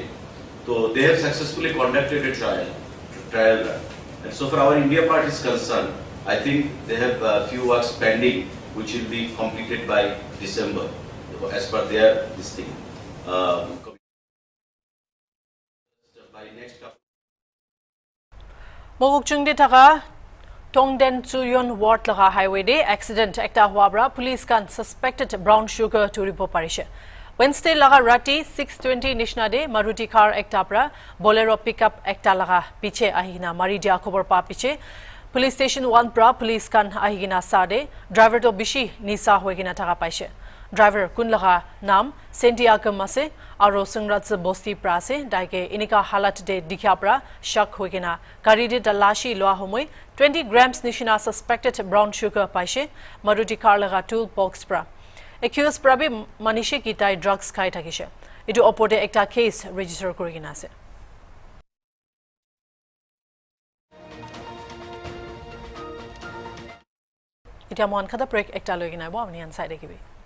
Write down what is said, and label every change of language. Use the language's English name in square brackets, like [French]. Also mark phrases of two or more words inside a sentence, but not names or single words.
[English] So they have successfully conducted a trial run. And so far our India part is concerned, I think they have a few works pending, which will be completed by December, as per their this thing. By next couple. [Naga Pidgin] Mogokchungde thaka Tongden Chuyon Ward laga highway de accident ekta huabra police kan [English] suspected brown sugar [Naga Pidgin] to ripo parishe Wednesday laga rati 6:20 nishna de Maruti car ekta pra [English] Bolero pickup [Naga Pidgin] ekta laga piche ahina mari dia khobor pa piche [English] police station [Naga Pidgin] 1 pra police kan ahigina sade driver to bishi nisa hoigina thaka paise driver kun laga naam Sentiakam ase aro Sungrat Bosti pra ase daike inika halat de dikhya pra shak hoigina gari de talashi loa homoi 20 grams nishina [English] suspected brown sugar [Naga Pidgin] paise [English] Maruti car [Naga Pidgin] laga [English] tool box [Naga Pidgin] pra accused prabi manishi kitai drugs khai thakise etu opode ekta [English] case register [Naga Pidgin] korigina ase এটা মন খাদা ব্রেক একটা লই গিনাইব আপনি আন সাইডে কিবি